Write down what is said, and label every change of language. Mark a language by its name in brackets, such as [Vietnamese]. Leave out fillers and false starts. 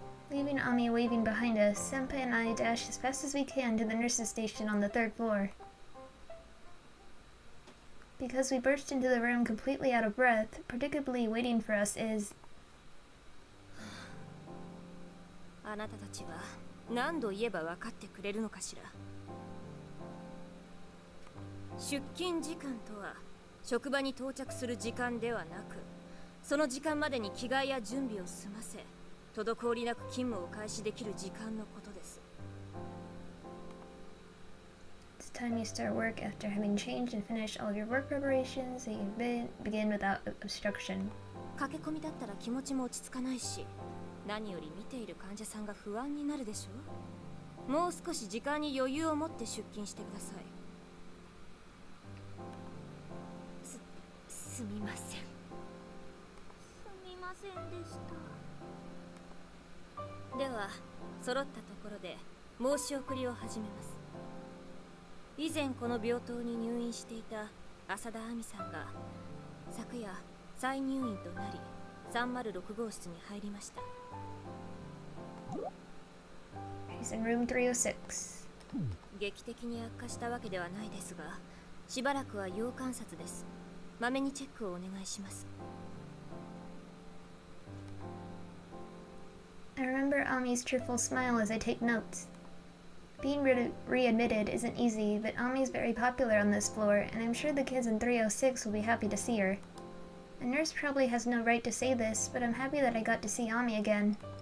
[English] Leaving Ami waving behind us, Senpai and I dash as fast as we can to the nurse's station on the third floor. Because we burst into the room completely out of breath, predictably waiting for us is... [Japanese] あなたたちは何度言えば分かってくれるのかしら。出勤時間とは職場に到着する時間ではなく、その時間までに着替えや準備を済ませ、滞りなく勤務を開始できる時間のことです。 [English] It's time you start work after having changed and finished all your work preparations so you begin without obstruction. [Japanese] 駆け込みだったら気持ちも落ち着かないし、何より見ている患者さんが不安になるでしょ。もう少し時間に余裕を持って出勤してください。すみません。すみませんでした。では揃ったところで申し送りを始めます。以前この病棟に入院していた浅田亜美さんが昨夜再入院となり306号室に入りました。 [English] She's in room 306. [Japanese] 劇的に悪化したわけではないですが、しばらくは要観察です。まめにチェックをお願いします。 [English] I remember Ami's cheerful smile as I take notes. Being readmitted isn't easy, but Ami's very popular on this floor, and I'm sure the kids in 306 will be happy to see her. A nurse probably has no right to say this, but I'm happy that I got to see Ami again.